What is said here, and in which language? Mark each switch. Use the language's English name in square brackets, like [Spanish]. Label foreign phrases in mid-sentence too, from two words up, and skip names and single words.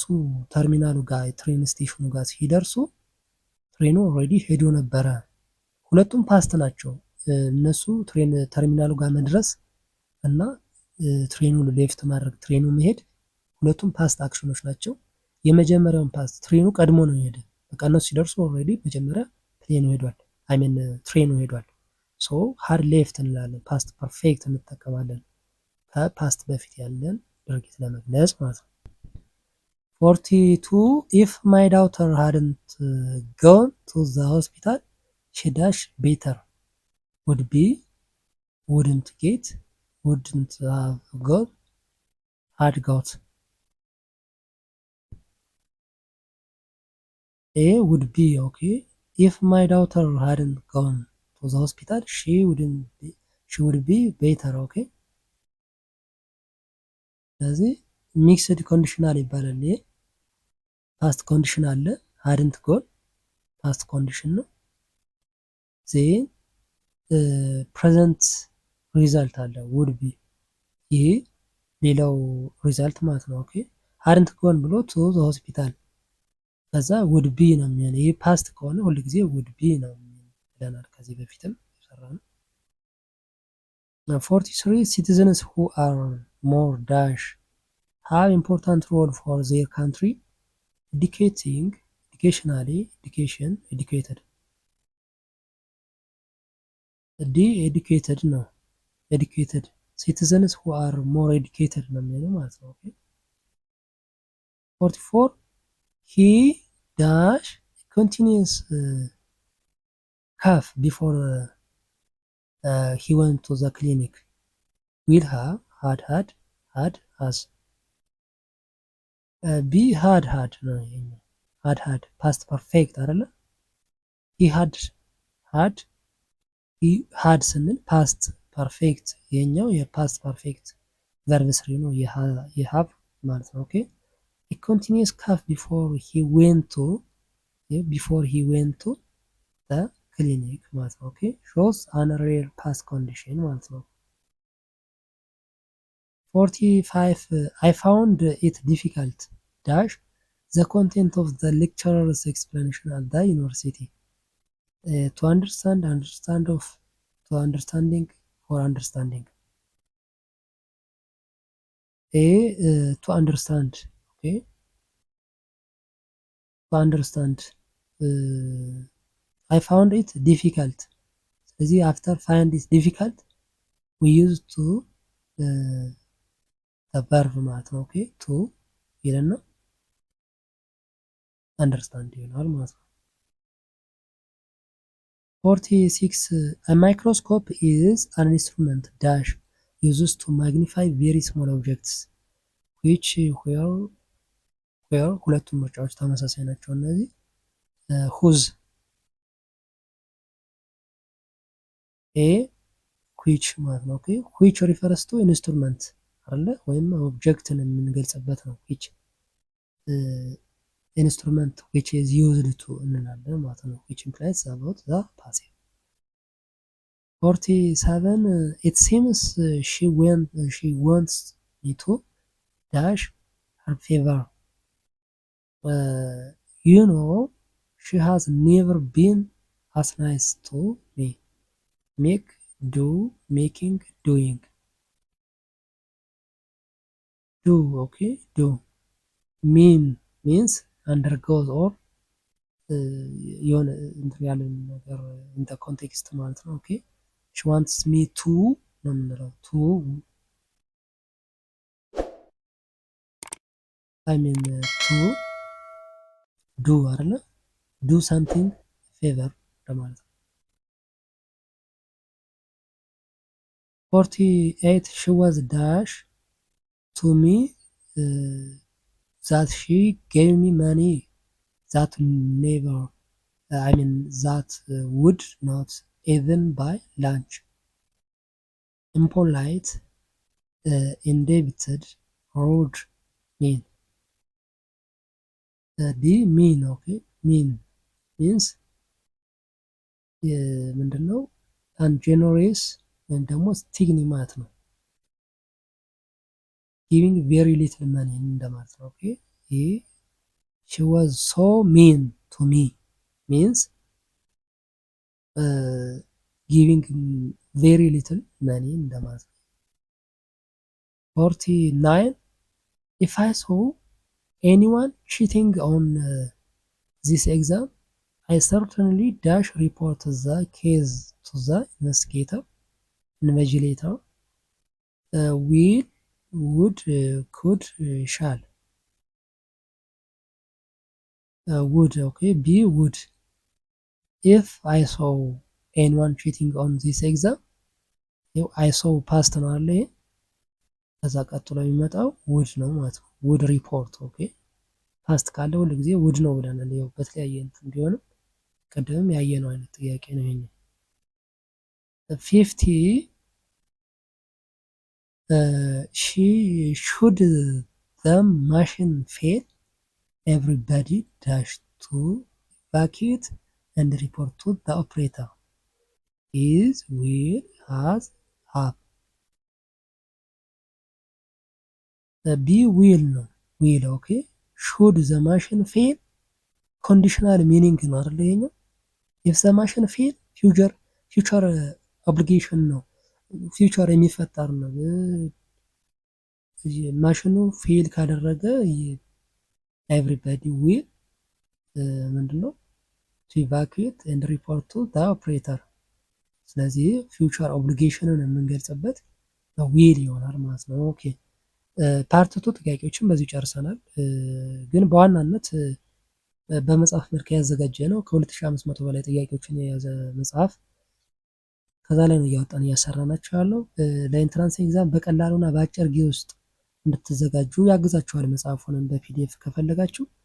[Amharic] ተርሚናሉ ጋር ትሬን ስቴሽኑ ጋር ሲደርሱ ትሬኑ ኦልሬዲ ሄዶ ነበረ። ሁለቱም ፓስት ናቸው። እነሱ ተርሚናሉ ጋር መድረስ እና ትሬኑን ሌፍት ማድረግ ትሬኑ መሄድ ሁለቱም ፓስት አክሽኖች ናቸው። የመጀመሪያውን ፓስት ትሬኑ ቀድሞ ነው የሄደ። በቃ እነሱ ሲደርሱ ኦልሬዲ መጀመሪያ ፕሌኑ ሄዷል። ትሬኑ ሄዷል። [English] so had left [Amharic] እንላለን። [English] past perfect [Amharic] እንጠቀማለን ከፓስት በፊት ያለን ድርጊት ለመግለጽ ማለት ነው። [English] 42 if my daughter hadn't gone to the hospital she dash better would be wouldn't get wouldn't have got had got A would be okay if my daughter hadn't gone to the hospital she would be better okay [Amharic] ስለዚህ [English] mixed conditional [Amharic] ይባላል። ይሄ [English] past condition [Amharic] አለ [English] hadn't gone past condition [Amharic] ነው። [English] then present result [Amharic] አለ [English] would be [Amharic] ይሄ ሌላው ሪዛልት ማለት ነው። ኦኬ [English] hadn't gone [Amharic] ብሎ [English] to the hospital [Amharic] ከዛ [English] would be [Amharic] ነው የሚሆነው። ይሄ ፓስት ከሆነ ሁሉ ጊዜ [English] would be [Amharic] ነው ብለናል ከዚህ በፊትም ሰራነው። [English] 43 citizens who are more dash have important role for their country educationally educated educated ነው educated citizens who are more educated [Amharic] ነው የሚሆነው ማለት ነው። [English] ኦኬ 44 he dash continuous cough before he went to the clinic will have had has ቢ had [Amharic] ነው ይሄኛው [English] had past perfect አይደለ he had ስንል past perfect ይሄኛው የpast perfect verb 3 [Amharic] ነው የሃቭ ማለት ነው ኦኬ [English] a continuous cough before he went to the clinic [Amharic] ማለት ነው ኦኬ [English] shows an rare past condition [Amharic] ማለት ነው [English] 45 I found it difficult dash the content of the lecturer's explanation at the university to understanding or understanding to understand okay to understand I found it difficult ስለዚህ after find it difficult we use to the verb [Amharic] ማለት ነው ኦኬ [English] to ይለና understand [Amharic] ይሆናል ማለት ነው [English] 46 a microscope is an instrument dash uses to magnify very small objects which where [Amharic] ሁለቱም ምርጫዎች ተመሳሳይ ናቸው እነዚህ [English] whose a which [Amharic] ማለት ነው ኦኬ [English] which refers to instrument [Amharic] አይደለ ወይም ኦብጀክትን የምንገልጽበት ነው [English] which instrument which is used to [Amharic] እንላለን ማለት ነው [English] which implies about the passive 47 it seems she wants me to dash her favor you know she has never been as nice to me make do making doing do okay do means undergoes or [Amharic] የሆነ እንትን ያለን ነገር እንደ ኮንቴክስት ማለት ነው ኦኬ [English] she wants me to [Amharic] ነው የምንለው [English] to I mean to do አይደለ do something favor [Amharic] ለማለት ነው [English] 48 she was dash to me that she gave me money that never I mean that would not even buy lunch impolite indebted rude mean D mean okay mean means ምንድነው ungenerous [Amharic] ወይም ደግሞ ስቲግኒ ማለት ነው [English] giving very little money [Amharic] እንደማለት ነው ኦኬ ይሄ [English] she was so mean to me means giving very little money [Amharic] እንደማለት ነው [English] 49 if I saw anyone cheating on this exam I certainly dash report the case to the investigator will would could shall would okay be would if I saw anyone cheating on this exam I saw past [Amharic] ነው አለ ከዛ ቀጥሎ የሚመጣው [English] would [Amharic] ነው ማለት ነው [English] would report [Amharic] ኦኬ ፓስት ካለ ሁሉ ጊዜ [English] would [Amharic] ነው ብለናል ያው በተለያየ እንትን ቢሆንም ቀደም ያየነው አይነት ጥያቄ ነው ይሄኛው [English] 50 she should the machine fail everybody dash to evacuate and report to the operator is will has have be will ነው will okay should the machine fail conditional meaning [Amharic] ነው አይደል ይሄኛው [English] if the machine fail future obligation [Amharic] ነው ፊውቸር የሚፈጠር ነው ማሽኑ ፌል ካደረገ [English] everybody will [Amharic] ምንድነው [English] to evacuate and report to the operator [Amharic] ስለዚህ ፊውቸር ኦብሊጌሽንን የምንገልጽበት ዊል ይሆናል ማለት ነው ኦኬ ፓርት 2 ጥያቄዎችን በዚህ ጨርሰናል ግን በዋናነት በመጽሐፍ መልክ ያዘጋጀ ነው። ከ2500 በላይ ጥያቄዎችን የያዘ መጽሐፍ ከዛ ላይ ነው እያወጣን እያሰራናቸው ያለው። ለኢንትራንስ ኤግዛም በቀላሉና በአጭር ጊዜ ውስጥ እንድትዘጋጁ ያግዛችኋል። መጽሐፉንም በፒዲኤፍ ከፈለጋችሁ